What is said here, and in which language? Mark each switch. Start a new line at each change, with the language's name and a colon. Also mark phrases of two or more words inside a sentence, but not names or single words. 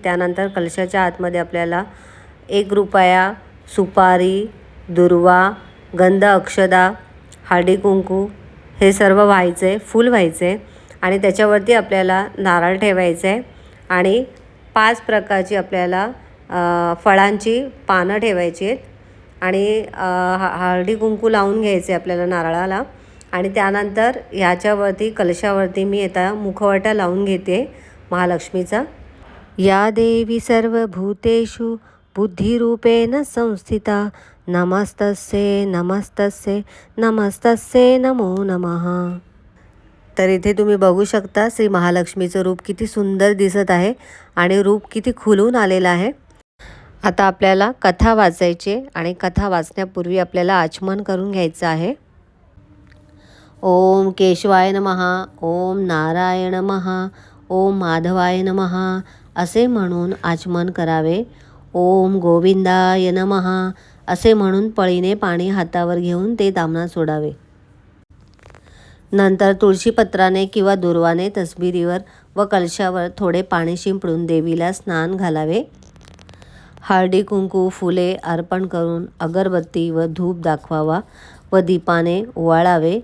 Marathi: त्यानंतर कलशाच्या आतमध्ये आपल्याला 1 रुपया, सुपारी, दुर्वा, गंध, अक्षदा, हळदी कुंकू हे सर्व व्हायचं आहे, फूल व्हायचं आहे आणि त्याच्यावरती आपल्याला नारळ ठेवायचं आहे आणि 5 प्रकारची आपल्याला फळांची पानं ठेवायची आहेत आणि हळदी कुंकू लावून घ्यायचे आपल्याला नारळाला. आणि त्यानंतर ह्याच्यावरती कलशावरती मी आता मुखवटा लावून घेते महालक्ष्मीचा.
Sanskrit: या देवी सर्वभूतेषु बुद्धिरूपेण संस्थिता नमस्तस्ये नमस्तस्ये नमस्तस्ये नमो नमः.
Marathi: तर इथे तुम्ही बघू शकता श्री महालक्ष्मीचं रूप किती सुंदर दिसत आहे आणि रूप किती खुलून आलेलं आहे. आता आपल्याला कथा वाचायची आणि कथा वाचण्यापूर्वी आपल्याला आचमन करून घ्यायचं आहे.
Sanskrit: ओम केशवाय नमः, ओम नारायण नमः, ओम माधवाय नमः
Marathi: असे म्हणून आचमन करावे.
Sanskrit: ओम गोविंदाय नमः
Marathi: असे म्हणून पळीने पाणी हातावर घेऊन ते दामनात सोडावे. नंतर तुळशीपत्राने किंवा दुर्वाने तसबिरीवर व कलशावर थोडे पाणी शिंपडून देवीला स्नान घालावे. हळदी कुंकू फुले अर्पण करून अगरबत्ती व धूप दाखवावा व दीपाने ओवाळावे.